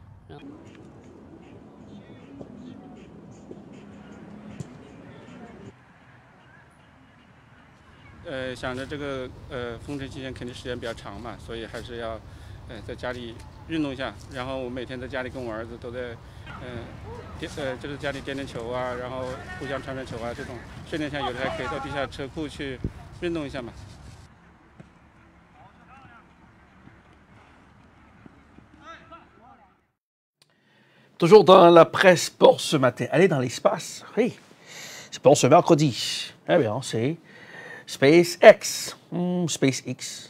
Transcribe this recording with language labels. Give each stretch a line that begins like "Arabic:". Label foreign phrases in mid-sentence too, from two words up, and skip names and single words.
Chinese: 想着这个封城期间肯定时间比较长嘛，所以还是要在家里运动一下。然后我每天在家里跟我儿子都在就是家里颠颠球啊，然后互相传传球啊，这种训练一下，有的还可以到地下车库去运动一下嘛。
French: Toujours dans la presse pour ce matin. Aller dans l'espace. Oui, c'est pour ce mercredi. Eh bien, c'est SpaceX. SpaceX.